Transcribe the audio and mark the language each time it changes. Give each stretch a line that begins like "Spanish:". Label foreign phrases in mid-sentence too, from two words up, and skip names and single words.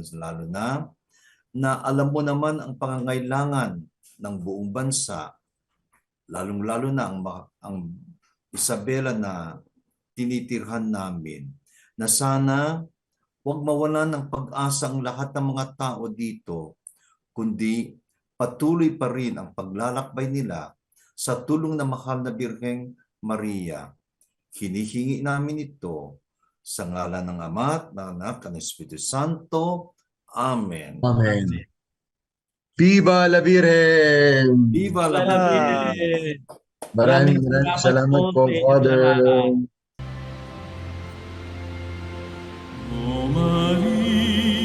Filipino: na alam mo naman ang pangangailangan ng buong bansa, lalong-lalo na ang Isabela na tinitirhan namin, na sana huwag mawalan ng pag-asa ang lahat ng mga tao dito, kundi patuloy pa rin ang paglalakbay nila sa tulong ng mahal na Birheng Maria. Hinihingi namin ito sa ngalan ng Ama at ng Anak at ng Espiritu Santo. Amen.
Spanish: Amen. Viva la Virgen! Viva la Virgen!
Filipino: Maraming salamat po, Father. O Maria.